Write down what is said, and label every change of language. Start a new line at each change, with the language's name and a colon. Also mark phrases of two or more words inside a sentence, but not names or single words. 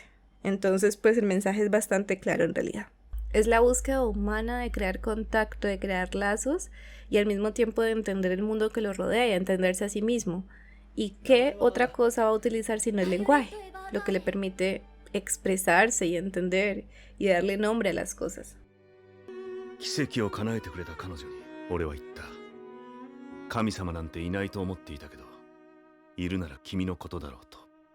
Spanish: Entonces, pues el mensaje es bastante claro en realidad. Es la búsqueda humana de crear contacto, de crear lazos y al mismo tiempo de entender el mundo que lo rodea y entenderse a sí mismo. ¿Y qué otra cosa va a utilizar sino el lenguaje? Lo que le permite expresarse y entender y darle nombre a las cosas.
Japanese: 奇跡を叶えてくれた彼女に俺は言った。神様なんていないと思っていたけど、いるなら君のことだろうと。